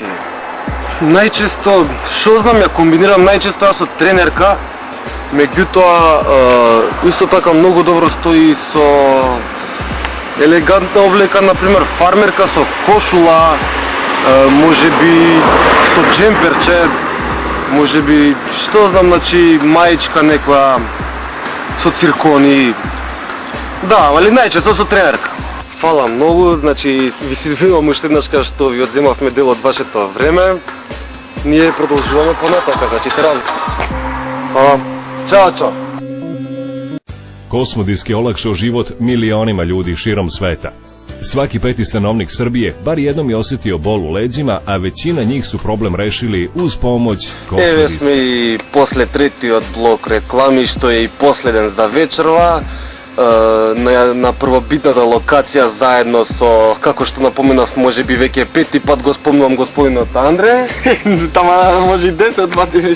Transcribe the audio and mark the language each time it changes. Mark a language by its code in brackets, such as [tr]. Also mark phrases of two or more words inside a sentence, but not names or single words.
[mk] Најчесто, што знам, ја комбинирам најчесто со тренерка, меѓутоа исто така многу добро стои со елегантна облека, например фармерка со кошула, можеби со джемперче, можеби, што знам, значи, маичка некоја со циркони. Да, али најчесто со тренерка. Фала многу, значи, ви се извинувам уште еднаш кај што ви одземавме дел од вашето време. Ние продолжуваме понатака, значи, теран. [sr] Ćao, čao. Kosmodisk je olakšao život milionima ljudi širom sveta. Svaki 5. stanovnik Srbije bar jednom je osjetio bol u leđima, a većina njih su problem rešili uz pomoć Kosmodiska. [mk] Еве сме и после третиот блок реклами, што е и последен за вечерва, на првобитната локација заедно со, како што напоменав, може би веќе 5-ти пат го спомнувам господинот Андре. Тама може и 10 пати веќе.